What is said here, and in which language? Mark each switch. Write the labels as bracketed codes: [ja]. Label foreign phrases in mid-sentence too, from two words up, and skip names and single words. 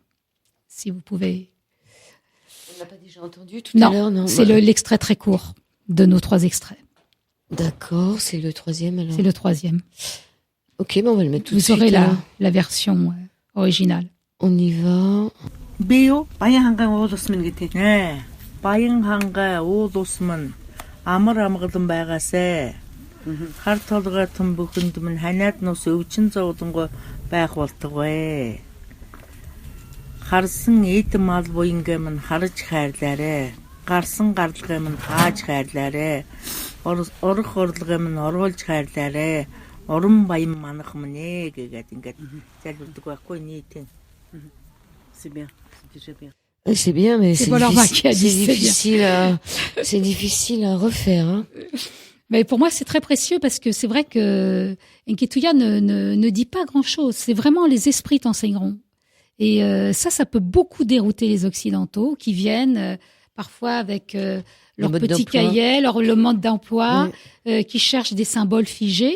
[fr] Si vous pouvez. On l'a pas déjà entendu tout à l'heure, non? C'est l'extrait très court de nos 3 extraits. D'accord, c'est le 3e alors. C'est le 3e. Ok, on va le mettre tout de suite. Vous aurez la version originale. On y va. [mn] Beyo Баян-хангаа уул усмын гэдэг. Баян-хангаа уул усмын амар амгалан байгаасай. Хар толгой тун бүхэнд минь ханиад нус өвчин зовлонгой байх болтугай. Харсан эд мал буянгээ минь харж хайрлаарэ. Гарсан гарлагаа минь тааж хайрлаарэ. Орох орлогоо минь оруулж хайрлаарэ. Орон баян манах минь гэгээд ингээд залбирдаг байхгүй нийтэн. [fr] C'est bien. C'est bien, mais c'est difficile, difficile à refaire. Hein. Mais pour moi, c'est très précieux parce que c'est vrai que Enketuya ne dit pas grand-chose. C'est vraiment les esprits t'enseigneront. Et ça peut beaucoup dérouter les Occidentaux qui viennent parfois avec leur petit cahier, le mode d'emploi, qui cherchent des symboles figés.